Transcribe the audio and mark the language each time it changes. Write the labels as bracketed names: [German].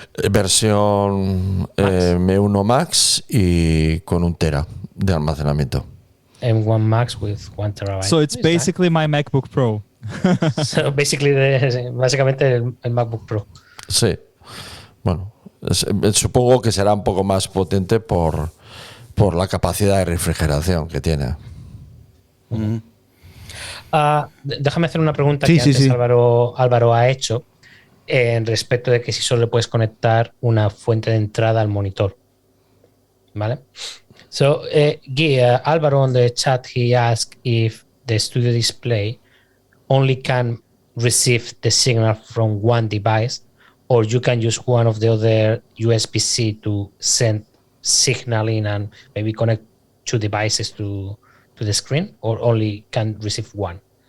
[Spanish] Versión M1 Max y con 1 tera de almacenamiento. [English] M1 Max with 1 terabyte. So it's basically my MacBook Pro. [Spanish] So básicamente el MacBook Pro. Sí. Bueno, supongo que será un poco más potente por la capacidad de refrigeración que tiene. Déjame hacer una pregunta Sí, que sí, antes sí. Álvaro ha hecho en respecto de que si solo le puedes conectar una fuente de entrada al monitor. ¿Vale? [English] So, Guy, Álvaro on the chat, he asked if the studio display only can receive the signal from one device, or you can use one of the other USB-C to send signal in and maybe connect 2 devices to the screen, or only can receive one?